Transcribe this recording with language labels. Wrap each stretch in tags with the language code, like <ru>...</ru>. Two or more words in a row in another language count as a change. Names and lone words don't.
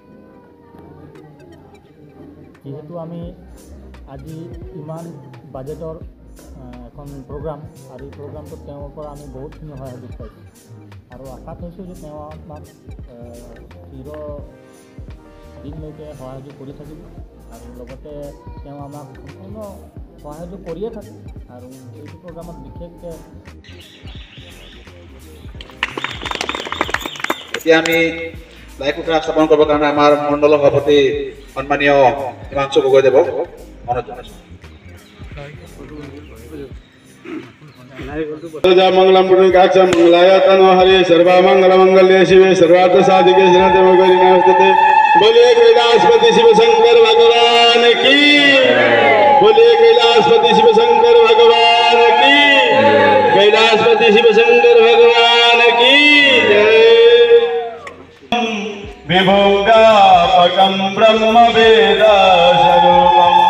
<as>যিহেতু আমি আজি ইমান বাজেটৰ এখন প্ৰগ্ৰাম আৰু এই প্ৰগ্ৰামটোত তেওঁৰ পৰা আমি বহুতখিনি সহায় সহযোগ পাইছোঁ আৰু আশা কৰিছোঁ যে তেওঁ আমাক চিৰদিনলৈকে সহায় সহযোগ কৰি থাকিব আৰু লগতে তেওঁ আমাক সম্পূৰ্ণ সহায় সহযোগ কৰিয়ে থাকে আৰু এইটো প্ৰগ্ৰামত বিশেষকৈ এতিয়া আমি লাই খুঁটা স্থাপন কৰিবৰ কাৰণে আমাৰ মণ্ডলৰ সভাপতি সন্মানীয় হিমাংশু গগৈদেৱক অনুৰোধ জনাইছোঁ।</as> <sa>मंगलम पुण्यकाक्ष मंगलाय तनो हरि सर्वमंगल मंगल्ये शिवे सर्वार्थ साधिके शरण्ये गौरी नमस्ते।</sa> <hi>बोलिए कैलाशपति शिव शंकर भगवान की, बोलिए कैलाशपति शिव शंकर भगवान की, कैलाशपति शिव शंकर भगवान की जय।</hi> <sa>विभोगापकं ब्रह्म वेद सर्व</sa>